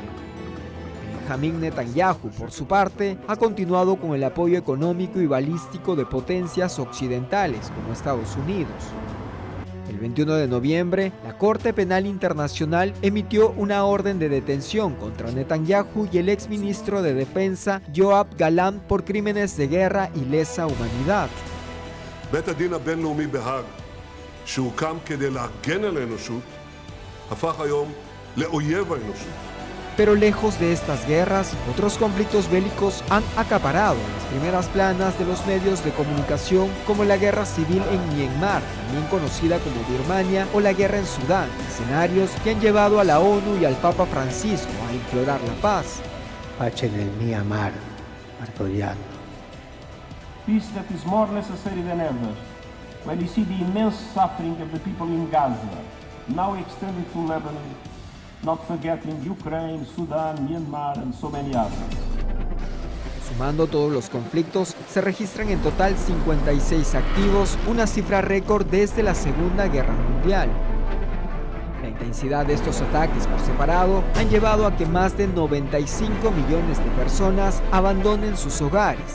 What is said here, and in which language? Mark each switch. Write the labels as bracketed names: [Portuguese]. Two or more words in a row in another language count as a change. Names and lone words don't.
[Spanish] Benjamin Netanyahu, por su parte, ha continuado con el apoyo económico y balístico de potencias occidentales como Estados Unidos. El 21 de noviembre, la Corte Penal Internacional emitió una orden de detención contra Netanyahu y el exministro de Defensa Yoav Gallant por crímenes de guerra y lesa humanidad. [Hebrew] בית הדין הבינלאומי בהאג, שהוקם כדי להגן על האנושות, הפך היום לאויב האנושות. [Spanish] Pero lejos de estas guerras, otros conflictos bélicos han acaparado las primeras planas de los medios de comunicación, como la guerra civil en Myanmar, también conocida como Birmania, o la guerra en Sudán, escenarios que han llevado a la ONU y al Papa Francisco a implorar la paz. [Italian] Pace nel Myanmar, martoriato. [English] Peace that is more necessary than ever, when you see the immense suffering of the people in Gaza, now extended to Lebanon, not forgetting Ukraine, Sudan, Myanmar, and so many others. [Spanish] Sumando todos los conflictos, se registran en total 56 activos, una cifra récord desde la Segunda Guerra Mundial. La intensidad de estos ataques por separado han llevado a que más de 95 millones de personas abandonen sus hogares.